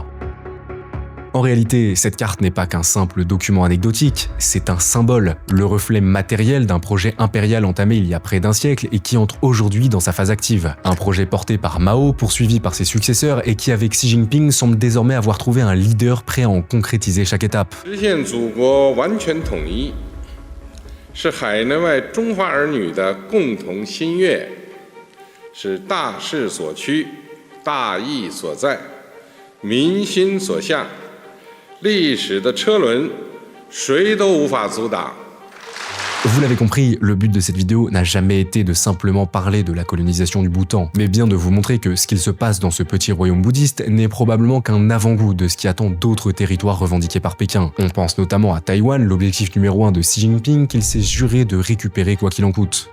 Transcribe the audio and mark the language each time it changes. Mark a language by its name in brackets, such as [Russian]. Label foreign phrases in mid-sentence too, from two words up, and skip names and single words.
[French] En réalité, cette carte n'est pas qu'un simple document anecdotique, c'est un symbole, le reflet matériel d'un projet impérial entamé il y a près d'un siècle et qui entre aujourd'hui dans sa phase active. Un projet porté par Mao, poursuivi par ses successeurs et qui avec Xi Jinping semble désormais avoir trouvé un leader prêt à en concrétiser chaque étape. [Chinese] 是海内外中华儿女的共同心愿，是大势所趋、大义所在、民心所向。历史的车轮，谁都无法阻挡。 [French] Vous l'avez compris, le but de cette vidéo n'a jamais été de simplement parler de la colonisation du Bhoutan, mais bien de vous montrer que ce qu'il se passe dans ce petit royaume bouddhiste n'est probablement qu'un avant-goût de ce qui attend d'autres territoires revendiqués par Pékin. On pense notamment à Taïwan, l'objectif numéro 1 de Xi Jinping qu'il s'est juré de récupérer quoi qu'il en coûte.